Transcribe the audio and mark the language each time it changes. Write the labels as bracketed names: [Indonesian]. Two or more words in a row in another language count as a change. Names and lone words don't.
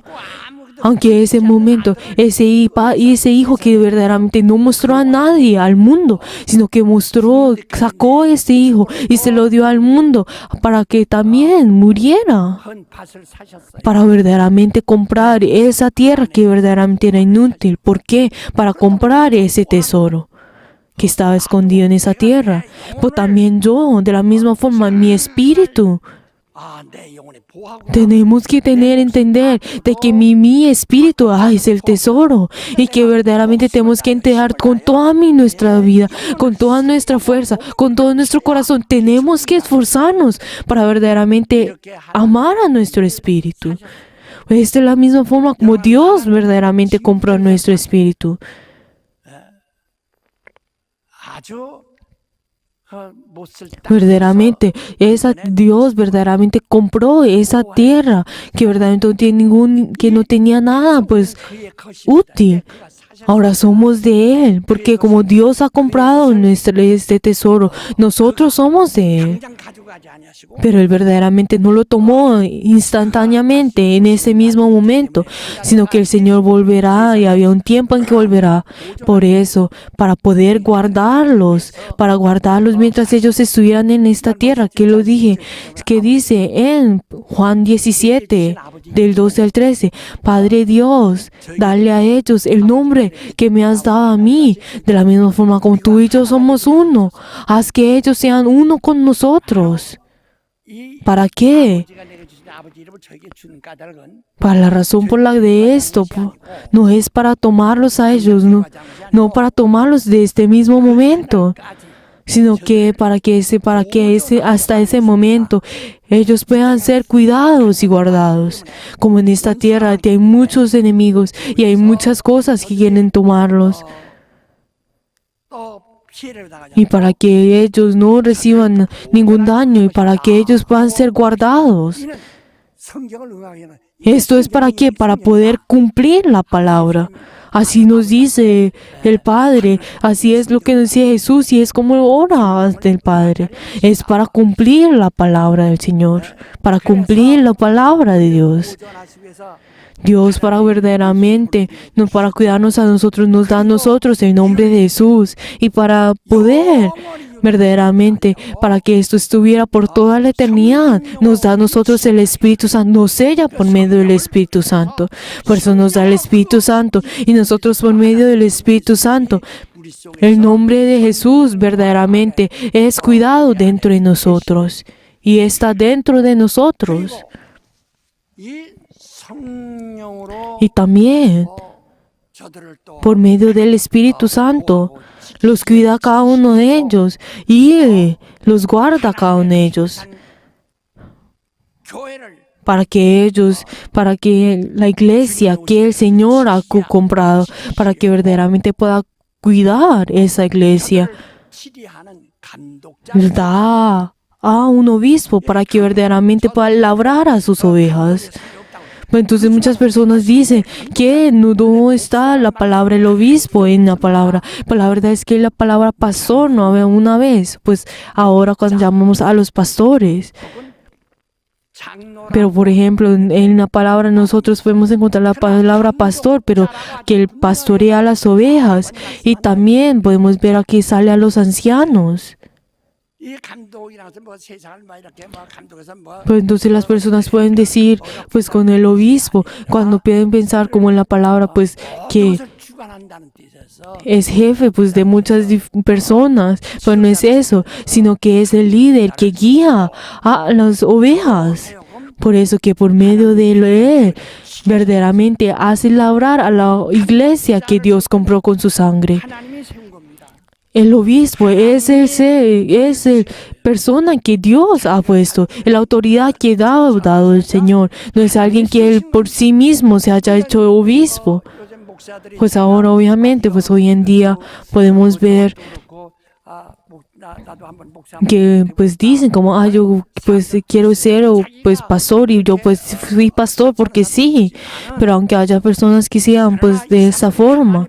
[Spanish] Aunque ese momento, ese hijo que verdaderamente no mostró a nadie, al mundo, sino que sacó ese hijo y se lo dio al mundo para que también muriera. Para verdaderamente comprar esa tierra que verdaderamente era inútil. ¿Por qué? Para comprar ese tesoro que estaba escondido en esa tierra. Pero también yo, de la misma forma, mi espíritu, [Korean] 아, 내 영혼의 보화구나. [Spanish] Tenemos que entender de que mi espíritu es el tesoro y que verdaderamente tenemos que entregar con toda nuestra vida, con toda nuestra fuerza, con todo nuestro corazón. Tenemos que esforzarnos para verdaderamente amar a nuestro espíritu. Esta es la misma forma como Dios verdaderamente compró nuestro espíritu. [Korean] 아주 못쓸 땅 [Spanish] Verdaderamente, Dios verdaderamente compró esa tierra que verdaderamente no tiene que no tenía nada, pues [Korean] 그의 것이 [Spanish] útil. Ahora somos de Él, porque como Dios ha comprado este tesoro, nosotros somos de Él. [Korean] 당장 가져가지 아니하시고 [Spanish] Pero Él verdaderamente no lo tomó instantáneamente en ese mismo momento, sino que el Señor volverá y había un tiempo en que volverá. Por eso, para poder guardarlos mientras ellos estuvieran en esta tierra, que lo dije, que dice en Juan 17, del 12 al 13, Padre Dios, dale a ellos el nombre que me has dado a mí, de la misma forma como tú y yo somos uno. Haz que ellos sean uno con nosotros. [Korean] 이 [Spanish] ¿Para qué? [Korean] 아버지가 내게 주신 아버지 이름을 저에게 주는 까닭은 [Spanish] Para la razón por la de esto, no es para tomarlos a ellos, no para tomarlos de este mismo momento, sino que para que hasta ese momento ellos puedan ser cuidados y guardados. Como en esta tierra hay muchos enemigos y hay muchas cosas que quieren tomarlos. [Korean] 또 피해를 당하지 [Spanish] Y para que ellos no reciban ningún daño y para que ellos puedan ser guardados. [Korean] 이는 성경을 응하기는 [Spanish] ¿Esto es para qué? Para poder cumplir la palabra. Así nos dice el Padre, así es lo que nos dice Jesús y es como ora ante el Padre. Es para cumplir la palabra del Señor, para cumplir la palabra de Dios. [Korean] 보존하시기 위해서 [Spanish] Dios para verdaderamente, no para cuidarnos a nosotros, nos da a nosotros el nombre de Jesús y para poder verdaderamente, para que esto estuviera por toda la eternidad, nos da a nosotros el Espíritu Santo, nos sella por medio del Espíritu Santo. Por eso nos da el Espíritu Santo y nosotros por medio del Espíritu Santo, [Korean] 우리 속에 [Spanish] el nombre de Jesús verdaderamente es cuidado dentro de nosotros y está dentro de nosotros. [Korean] 이 성령으로 [Spanish] Y también [Korean] 저들을 또 [Spanish] por medio del Espíritu Santo, los cuida a cada uno de ellos y los guarda a cada uno de ellos [Korean] 교회를 [Spanish] para que la iglesia que el Señor ha comprado, para que verdaderamente pueda cuidar esa iglesia, [Korean] 치리하는 감독자 [Spanish] da a un obispo para que verdaderamente pueda labrar a sus ovejas. Entonces muchas personas dicen que no está la palabra el obispo en la palabra. Pero la verdad es que la palabra pastor no había una vez. Pues ahora cuando llamamos a los pastores. [Korean] 장로라 [Spanish] Pero por ejemplo, en la palabra nosotros podemos encontrar la palabra pastor, pero que él pastorea a las ovejas. Y también podemos ver aquí sale a los ancianos. [Korean] 이 감독이라서 뭐 세상을 막 이렇게 뭐 감독해서 뭐 [Spanish] Pues entonces las personas pueden decir, pues con el obispo, cuando pueden pensar como en la palabra, pues que [Korean] 그것을 주관한다는 뜻에서 [Spanish] es jefe pues de muchas personas, pero no es eso, sino que es el líder que guía a las ovejas. Por eso que por medio de él verdaderamente hace labrar a la iglesia que Dios compró con su sangre. [Korean] 하나님이 세운 겁니다. [Spanish] El obispo es el persona que Dios ha puesto, la autoridad que ha dado el Señor. No es alguien que él por sí mismo se haya hecho obispo. [Korean] 요즘 목사들이 [Spanish] Pues ahora obviamente, pues hoy en día podemos ver [Korean] 그렇고 나도 한번 목사 [Spanish] que pues dicen como yo pues quiero ser pues pastor y yo pues fui pastor porque sí, pero aunque haya personas que sean pues de esa forma.